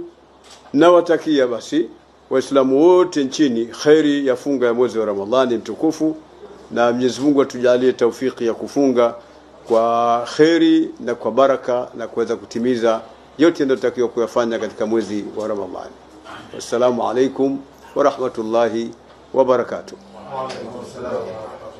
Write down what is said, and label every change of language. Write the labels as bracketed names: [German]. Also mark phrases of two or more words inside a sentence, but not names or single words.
[Swahili] Na watakia basi Waislamu wote nchini khairi ya funga ya mwezi wa Ramadhani mtukufu, na Mwenyezi Mungu atujalie taufiki ya kufunga kwa khairi na kwa baraka na kuweza kutimiza yote yanayotakiwa kuyafanya katika mwezi wa Ramadhani. [Arabic] والسلام عليكم ورحمة الله وبركاته. وعليكم السلام.